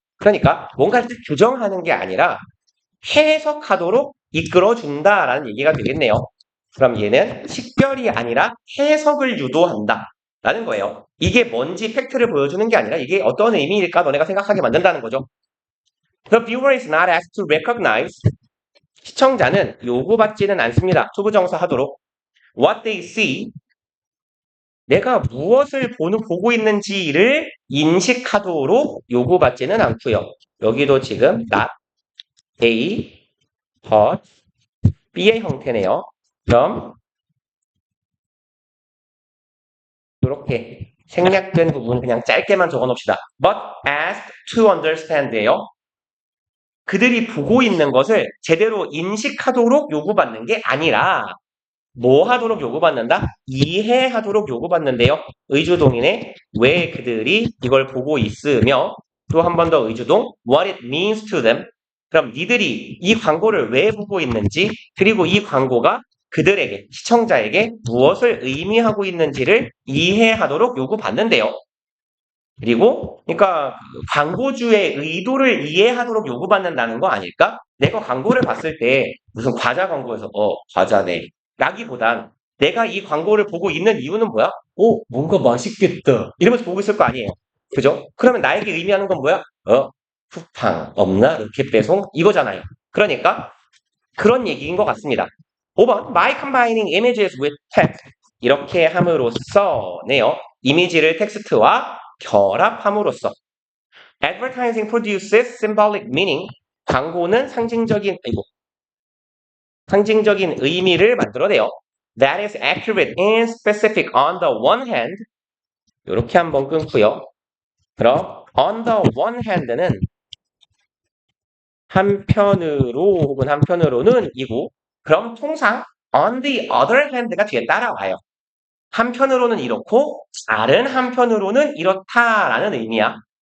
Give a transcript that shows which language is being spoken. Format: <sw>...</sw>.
<ko>그러니까 뭔가를 규정하는 게 아니라 해석하도록 이끌어준다라는 얘기가 되겠네요. 그럼 얘는 식별이 아니라 해석을 유도한다 라는 거예요. 이게 뭔지 팩트를 보여주는 게 아니라 이게 어떤 의미일까 너네가 생각하게 만든다는 거죠.</ko> <en>The viewer is not asked to recognize.</en> <ko>시청자는 요구받지는 않습니다. 초부정사 하도록.</ko> <en>What they see.</en> <ko>내가 무엇을 보고 있는지를 인식하도록 요구받지는 않고요. 여기도 지금 not A, but B의 형태네요. 그럼 이렇게 생략된 부분 그냥 짧게만 적어놓읍시다.</ko> <en>But asked to understand예요.</en> <ko>그들이 보고 있는 것을 제대로 인식하도록 요구받는 게 아니라 뭐 하도록 요구받는다? 이해하도록 요구받는데요. 의주동이네. 왜 그들이 이걸 보고 있으며 또 한 번 더 의주동</ko> <en>what it means to them.</en> <ko>그럼 니들이 이 광고를 왜 보고 있는지 그리고 이 광고가 그들에게 시청자에게 무엇을 의미하고 있는지를 이해하도록 요구받는데요. 그리고 그러니까 광고주의 의도를 이해하도록 요구받는다는 거 아닐까? 내가 광고를 봤을 때 무슨 과자 광고에서 과자네 라기보단 내가 이 광고를 보고 있는 이유는 뭐야? 뭔가 맛있겠다 이러면서 보고 있을 거 아니에요. 그죠? 그러면 나에게 의미하는 건 뭐야? 쿠팡 없나? 로켓 배송 이거잖아요. 그러니까 그런 얘기인 것 같습니다.</ko> <en>5번 by combining images with text</en> <ko>이렇게 함으로써네요. 이미지를 텍스트와 결합함으로써</ko> <en>advertising produces symbolic meaning</en> <ko>광고는 상징적인 의미를 만들어내요.</ko> <en>That is accurate and specific on the one hand</en> <ko>이렇게 한번 끊고요. 그럼</ko> <en>on the one hand</en> <ko>는 한편으로 혹은 한편으로는 이고 그럼 통상</ko> <en>on the other hand</en> <ko>가 뒤에 따라와요. 한편으로는 이렇고 다른 한편으로는 이렇다라는 의미야.</ko>